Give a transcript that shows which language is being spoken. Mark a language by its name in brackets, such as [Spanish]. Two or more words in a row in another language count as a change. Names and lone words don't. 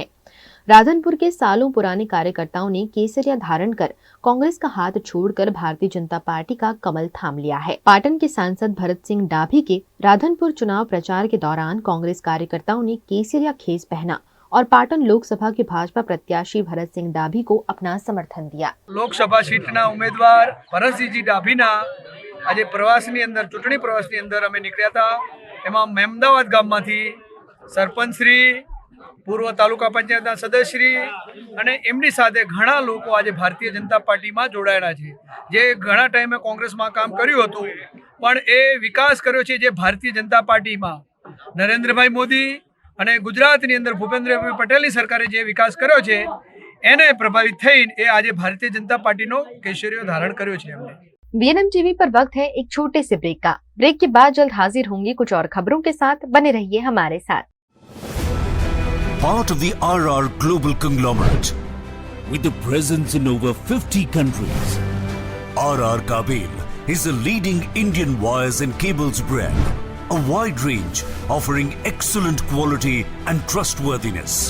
[Hindi] राधनपुर के सालों पुराने कार्यकर्ताओं ने केसरिया धारण कर कांग्रेस का हाथ छोड़कर भारतीय जनता पार्टी का कमल थाम लिया है। पाटन के सांसद भरत सिंह डाभी के राधनपुर चुनाव प्रचार के दौरान कांग्रेस कार्यकर्ताओं ने केसरिया खेस पहना और पाटन लोकसभा के भाजपा प्रत्याशी भरत सिंह डाभी को अपना समर्थन दिया। [Gujarati] લોકસભા સીટના ઉમેદવાર ભરતસિંહજી ડાભીના આજ પ્રવાસની અંદર ચૂંટણી પ્રવાસની અંદર અમે નીકળ્યા તા। એમાં મેમદાવાદ ગામમાંથી સરપંચશ્રી, પૂર્વ તાલુકા પંચાયતના સદસ્યશ્રી અને એમની સાથે ઘણા લોકો આજ ભારતીય જનતા પાર્ટી માં જોડાયેલા છે, જે ઘણા ટાઇમે કોંગ્રેસ માં કામ કર્યું હતું પણ એ વિકાસ કર્યો છે જે ભારતીય જનતા પાર્ટી માં નરેન્દ્રભાઈ મોદી અને ગુજરાતની અંદર ભૂપેન્દ્રભાઈ પટેલની સરકારે જે વિકાસ કર્યો છે એને પ્રભાવિત થઈને એ આજે ભારતીય जनता પાર્ટીનો કેસરીઓ ધારણ કર્યો છે એમણે। [Hindi] बीएनएम टीवी पर वक्त है एक छोटे से ब्रेक का। ब्रेक के बाद जल्द हाजिर होंगे कुछ और खबरों के साथ। बने रहिए हमारे साथ। [English] part of the RR Global Conglomerate. With a presence in over 50 countries, RR Kabel is a leading Indian wires and cables brand. A wide range offering excellent quality and trustworthiness.